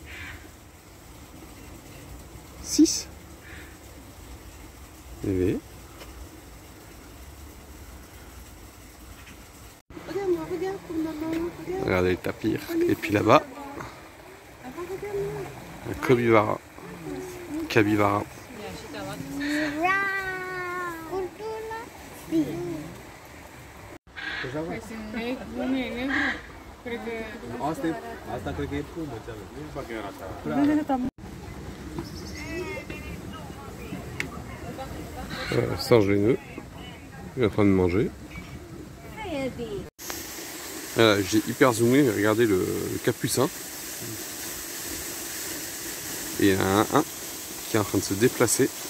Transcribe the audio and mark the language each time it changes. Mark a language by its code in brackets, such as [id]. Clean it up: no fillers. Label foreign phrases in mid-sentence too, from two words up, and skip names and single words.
[fr] 6. Bébé. Regarde pour maman. Regardez les tapirs. Et puis là-bas, un capybara. Capybara. [ro] Asta cred că e pumă, nu fac eu așa. [fr] Singe laineux. Il est en train de manger. Voilà, j'ai hyper zoomé, regardez le capucin. Et il y en a un qui est en train de se déplacer.